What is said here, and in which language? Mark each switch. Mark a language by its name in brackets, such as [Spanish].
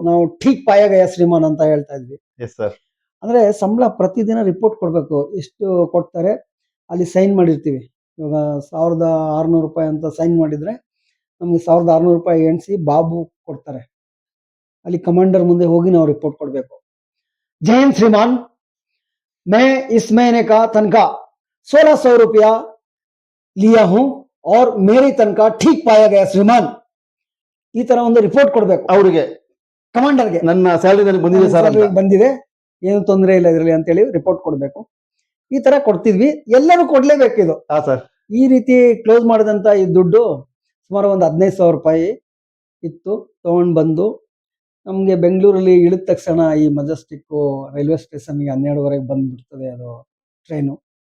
[Kannada] ನಾವು [Hindi] ಠೀಕ್ ಪಾಯಾಗಯ ಶ್ರೀಮಾನ್ [Kannada] ಅಂತ ಹೇಳ್ತಾ ಇದ್ವಿ. Yes sir. ಅಂದ್ರೆ ಸಂಬಳ ಪ್ರತಿದಿನ ರಿಪೋರ್ಟ್ ಕೊಡ್ಬೇಕು, ಎಷ್ಟು ಕೊಡ್ತಾರೆ ಅಲ್ಲಿ ಸೈನ್ ಮಾಡಿರ್ತೀವಿ. ಇವಾಗ 1,600 ರೂಪಾಯಿ ಅಂತ ಸೈನ್ ಮಾಡಿದ್ರೆ ನಮ್ಗೆ 1,600 ರೂಪಾಯಿ ಎಣಿಸಿ ಬಾಬು ಕೊಡ್ತಾರೆ. ಅಲ್ಲಿ ಕಮಾಂಡರ್ ಮುಂದೆ ಹೋಗಿ ನಾವು ರಿಪೋರ್ಟ್ ಕೊಡ್ಬೇಕು. [Hindi] जय हिंद श्रीमान, मैं इस महीने का तनख्वाह 1,600 रुपया लिया हूं और मेरी तनख्वाह ठीक पाया गया श्रीमान. [Kannada] ಈ ತರ ಒಂದು ರಿಪೋರ್ಟ್ ಕೊಡ್ಬೇಕು ಅವರಿಗೆ, ಕಮಾಂಡರ್ಗೆ. ನನ್ನ ಸ್ಯಾಲರಿ ನನಗೆ ಬಂದಿದೆ ಸರ್ ಅಂತ. ಬಂದಿದೆ, ಏನು ತೊಂದರೆ ಇಲ್ಲ ಇದರಲ್ಲಿ ಅಂತೇಳಿ ರಿಪೋರ್ಟ್ ಕೊಡ್ಬೇಕು. ಈ ತರ ಕೊಡ್ತಿದ್ವಿ. ಎಲ್ಲರೂ ಕೊಡ್ಲೇಬೇಕು ಇದು. ಹಾ ಸರ್. ಈ ರೀತಿ ಕ್ಲೋಸ್ ಮಾಡಿದಂತ ಈ ದುಡ್ಡು ಸುಮಾರು ಒಂದು 15,000 ರೂಪಾಯಿ ಇತ್ತು. ತಗೊಂಡು ಬಂದು ನಮಗೆ ಬೆಂಗಳೂರಲ್ಲಿ ಇಳಿದ ತಕ್ಷಣ ಈ ಮೆಜೆಸ್ಟಿಕ್ ರೈಲ್ವೆ ಸ್ಟೇಷನ್ಗೆ 12:30ಗೆ ಬಂದ್ಬಿಡ್ತದೆ ಅದು ಟ್ರೈನು.